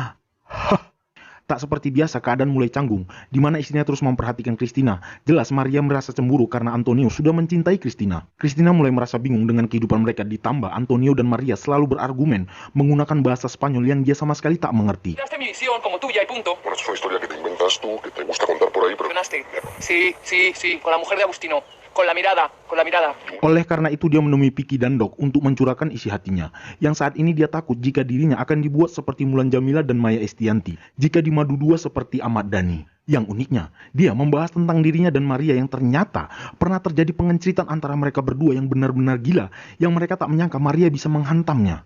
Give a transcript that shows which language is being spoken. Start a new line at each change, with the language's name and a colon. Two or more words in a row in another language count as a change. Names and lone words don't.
Indonesian: Tak seperti biasa, keadaan mulai canggung, di mana istrinya terus memperhatikan Christina. Jelas Maria merasa cemburu karena Antonio sudah mencintai Christina. Christina mulai merasa bingung dengan kehidupan mereka, ditambah Antonio dan Maria selalu berargumen menggunakan bahasa Spanyol yang dia sama sekali tak mengerti.
Spanish: Mi visión como tuya y punto. Bueno, es una historia que te inventas tú, que te gusta contar por ahí, pero... Sí, con la mujer de Agustino. Con la mirada.
Indonesian: Oleh karena itu dia menemui Picky dan Doc untuk mencurahkan isi hatinya. Yang saat ini dia takut jika dirinya akan dibuat seperti Mulan Jamila dan Maya Estianty, jika dimadu dua seperti Ahmad Dhani. Yang uniknya, dia membahas tentang dirinya dan Maria yang ternyata pernah terjadi pengencitan antara mereka berdua yang benar-benar gila, yang mereka tak menyangka Maria bisa menghantamnya.